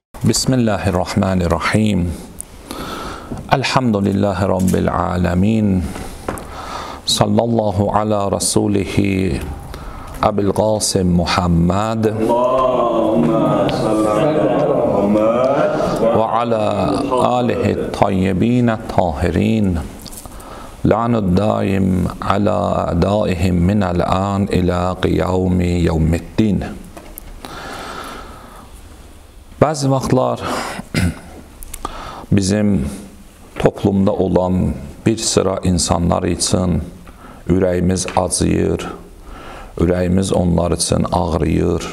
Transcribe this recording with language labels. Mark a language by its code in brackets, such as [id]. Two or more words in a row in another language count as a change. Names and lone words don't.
[ar] بسم الله الرحمن الرحيم. الحمد لله رب العالمين. صلى الله على رسوله أبي القاسم محمد وعلى آله الطيبين الطاهرين. اللعن الدائم على أعدائهم من الآن إلى قيام يوم الدين. [az] Bəzi vaxtlar bizim toplumda olan bir sıra insanlar üçün ürəyimiz acıyır, ürəyimiz onlar üçün ağrıyır.